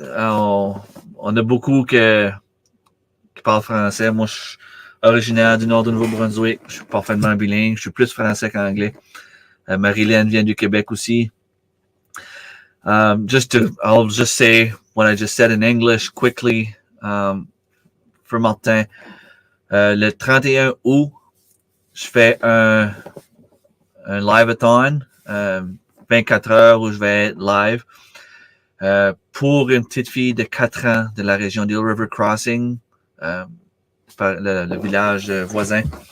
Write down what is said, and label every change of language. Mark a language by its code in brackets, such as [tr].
[fr] On a beaucoup qui parlent français. Moi, je suis originaire du nord du Nouveau-Brunswick. Je suis parfaitement bilingue. Je suis plus français qu'anglais. Marilyn vient du Québec aussi. [en] I'll just say what I just said in English quickly. [fr] For Martin, le 31 août, je fais un live-a-thon, 24 heures où je vais être live, pour une petite fille de 4 ans de la région d'Eel River Crossing, le village voisin.